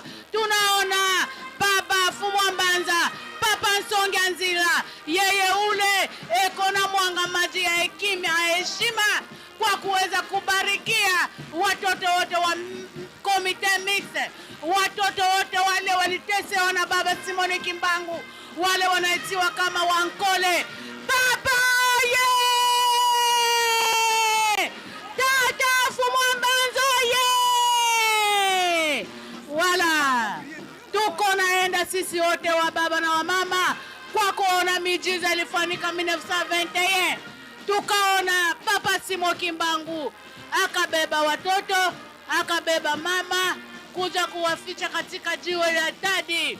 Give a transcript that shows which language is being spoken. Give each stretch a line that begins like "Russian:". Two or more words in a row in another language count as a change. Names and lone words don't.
Swahili: Tunaona baba Mfumwa Mbanza, papa Nsonga-Nzila, yeye ule eko na mwanga maji ya hekima, heshima kwa kuweza kubarikia watoto wote wa komite mixte, watoto wote wale walitesewa na baba Simoni Kimbangu, wale wanaitiwa kama wankole. Papa ye! Tata Mfumwa Mbanza ye! Wala tuko naenda sisi wote wa baba na wa mama kwa kuona miujiza ilifanyika 1921. Tukaona papa Simon Kimbangu akabeba watoto, akabeba mama kuja kuwaficha katika jiwe la Tadi.